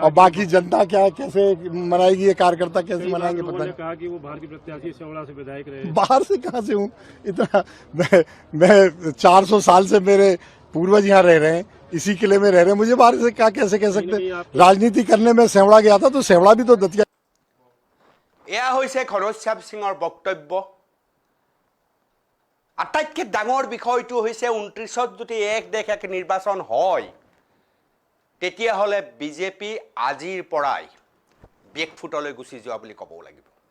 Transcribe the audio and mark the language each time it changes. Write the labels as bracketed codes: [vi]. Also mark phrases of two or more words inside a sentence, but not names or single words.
[hi] और बाकी जनता क्या कैसे मनाएगी, ये कार्यकर्ता कैसे मनाएंगे पता लोगों ने नहीं। कहा कि वो बाहर के प्रत्याशी सेवड़ा से विधायक रहे। बाहर से कहाँ से हूँ इतना? मैं 400 साल से मेरे पूर्वज यहाँ रह रहे हैं, इसी किले में रह रहे हैं, मुझे बाहर से क्या कैसे कह सकते? राजनीति करने में सेवड़ा गया था, तो सेवड़ा भी तो दतिया। [as] এয়া হৈছে ঘনশ্যাম সিঙৰ বক্তব্য। আটাইতকৈ ডাঙৰ বিষয়টো হৈছে 29ত যদি এক দেশ এক নিৰ্বাচন হয়, তেতিয়াহ'লে বিজেপি আজিৰ পৰাই বেকফুটলৈ গুচি যোৱা বুলি ক'বও লাগিব।